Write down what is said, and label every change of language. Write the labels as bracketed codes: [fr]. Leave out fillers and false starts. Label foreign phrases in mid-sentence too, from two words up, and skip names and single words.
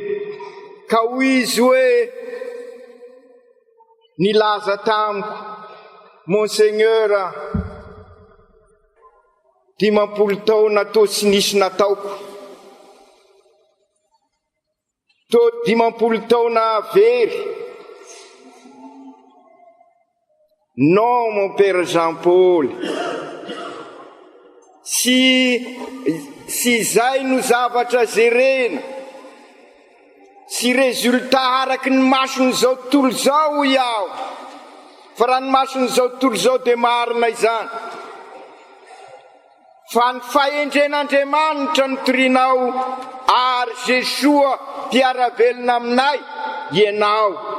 [mg] Ka hoy izy hoe nilaza tamiko, Monseigneur, 50 taona to tsy nisy nataoko, to 50 taona very. [fr] Non, mon père [mg] Jean Paul, si zay no zavatra jerena, sy rezultat araky ny masony zao tontolo zao iaho, fa raha ny masony zao tontolo zao de marina izany, fa ny fahendren'Andriamanitra no torinao ary Jesosy mpiarabelona aminay ianao.